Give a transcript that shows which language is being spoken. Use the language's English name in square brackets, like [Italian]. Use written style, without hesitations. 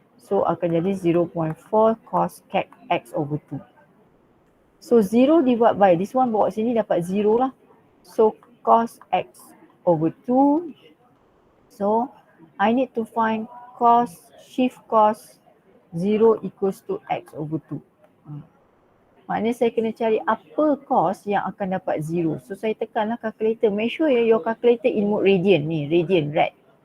[Malay] So akan jadi 0.4 cos X over 2. So 0 divide by this one bawa sini dapat 0 lah. So cos X over 2. [English] So I need to find shift cos 0 equals to X over 2. [Malay] Maknanya saya kena cari apa cos yang akan dapat 0. So saya tekanlah calculator. [English] Make sure your calculator in mode radian ni, radian red.